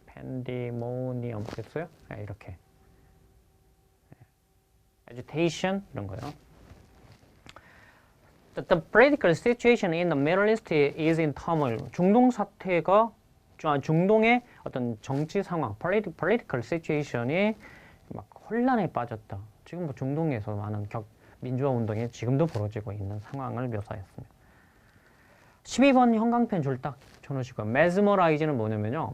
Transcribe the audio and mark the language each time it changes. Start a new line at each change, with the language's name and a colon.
Korean: pandemonium 됐어요? 네, 이렇게 agitation 이런 거요.
English: The political situation in the Middle East is in turmoil.
Korean: 중동 사태가 중동의 어떤 정치 상황,
English: political situation
Korean: 이 막 혼란에 빠졌다. 지금 뭐 중동에서 많은 민주화 운동이 지금도 벌어지고 있는 상황을 묘사했습니다. 12번 형광펜 줄 딱 쳐놓으시고요. mesmerize는 뭐냐면요.